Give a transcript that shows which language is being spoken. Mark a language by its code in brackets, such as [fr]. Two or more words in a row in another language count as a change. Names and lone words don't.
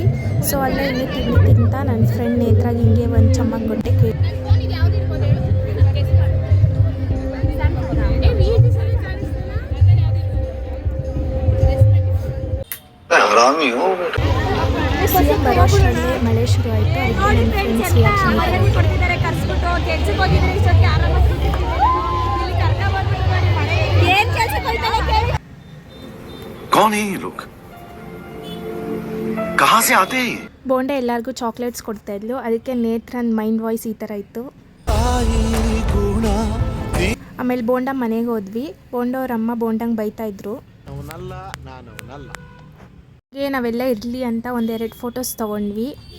[kn] ಸೊ ಅಲ್ಲೇ ಹಿಂಗೆ ತಿಂತ ನನ್ನ ಫ್ರೆಂಡ್ ನೇತ್ರಾಗಿ ಹಿಂಗೆ ಒಂದು ಚಮ್ಮಕ್ ಕೊಟ್ಟೆ ಕೇಳಿ. ಬರೋಷ್ಟರಲ್ಲೇ ಮಳೆ ಶುರು ಆಯಿತು. ಅದಕ್ಕೆ ನನ್ನ [hi] कौन है ये लोग? कहाँ से आते हैं? [kn] ಬೋಂಡೆ ಎಲ್ಲರಿಗೂ ಚಾಕ್ಲೇಟ್ಸ್ ಕೊಡ್ತಾ ಇದ್ಲು. ಅದಕ್ಕೆ ನೇತ್ರನ್ [en] mind voice [kn] ಈ ಥರ ಇತ್ತು. ಆಮೇಲೆ ಬೋಂಡ ಮನೆಗೆ ಹೋದ್ವಿ. ಬೋಂಡ ಅವ್ರ ಅಮ್ಮ ಬೋಂಡಂಗೆ ಬೈತಾ ಇದ್ರು. ನಾವೆಲ್ಲ ಇರಲಿ ಅಂತ ಒಂದೆರಡು ಫೋಟೋಸ್ ತೊಗೊಂಡ್ವಿ.